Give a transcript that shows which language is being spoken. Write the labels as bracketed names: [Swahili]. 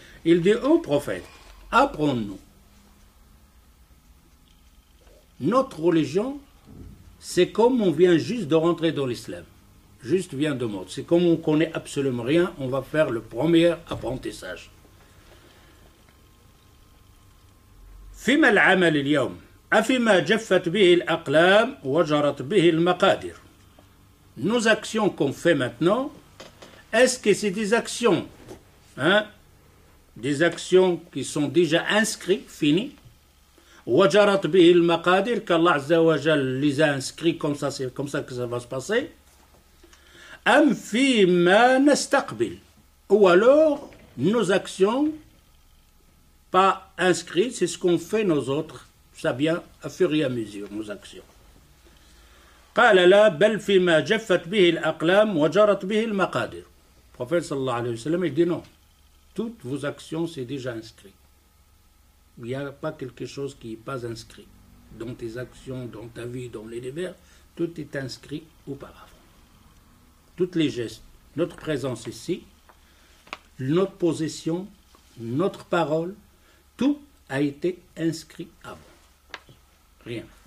[French] Il dit au prophète, apprends-nous. Notre religion, c'est comme on vient juste de rentrer dans l'islam. Juste vient de mort. C'est comme on connaît absolument rien, on va faire le premier apprentissage. [Arabic] فيما العمل اليوم أفيما جفت به الأقلام وجرت به المقادير. [French] Nos actions qu'on fait maintenant, est-ce que c'est des actions, des actions qui sont déjà inscrites, finies, [Arabic] وجرت به المقادير, [French] qu'Allah Azza wa Jal les a inscrits comme ça, c'est comme ça que ça va se passer, [Arabic] أم فيما نستقبل, [French] ou alors nos actions pas inscrites, c'est ce qu'on fait nos autres, ça vient à fur et à mesure, nos actions. [Arabic] قال لا بل فيما جفت به الأقلام وجرت به المقادير. [French] Le prophète sallallahu alayhi wa sallam, il dit non, toutes vos actions c'est déjà inscrit. Il n'y a pas quelque chose qui n'est pas inscrit. Dans tes actions, dans ta vie, dans l'univers, tout est inscrit auparavant. Toutes les gestes, notre présence ici, notre position, notre parole, tout a été inscrit avant. Rien.